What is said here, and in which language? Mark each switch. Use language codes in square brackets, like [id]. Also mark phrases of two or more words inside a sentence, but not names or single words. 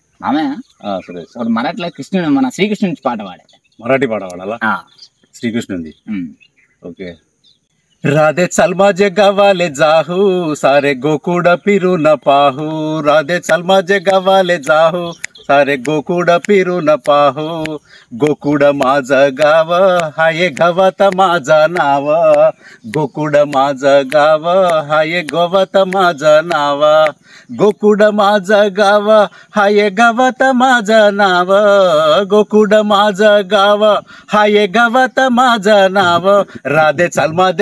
[te] సురేష్ ఇప్పుడు మరాఠీలో కృష్ణుడు మన శ్రీకృష్ణుడి పాట పాడే మరాఠీ పాట పాడాలా శ్రీకృష్ణుంది ఓకే [mr] राधे चल माझे गावाले जाहू सारे गोकुड फिरून पाहू राधे चल माझे गावाले जाहू सारे गोकुड फिरून पाहू गोकुड माझं गाव हाय गावात माझं नाव गोकुड माझं गाव हाय गावात माझं नाव गोकुड माझं गाव हाय गावात माझं नाव गोकुड माझं गाव हाय गावात माझं नाव राधे चल